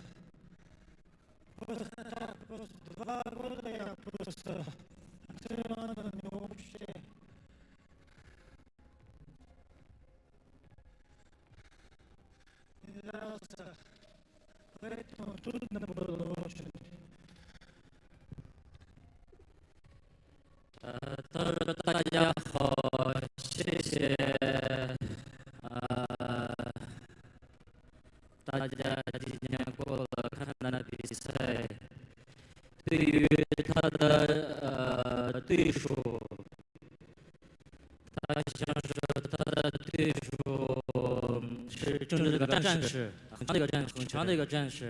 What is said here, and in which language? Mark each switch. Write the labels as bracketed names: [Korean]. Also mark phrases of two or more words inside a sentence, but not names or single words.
[Russian] Просто так, просто 2 года я просто тренировал не вообще. Не дрался. Поэтому трудно было очень. [Chinese] 大家好，谢谢大家今天过来看他的比赛。对于他的对手，他想说他的对手是正式的战士，很强的一个战士。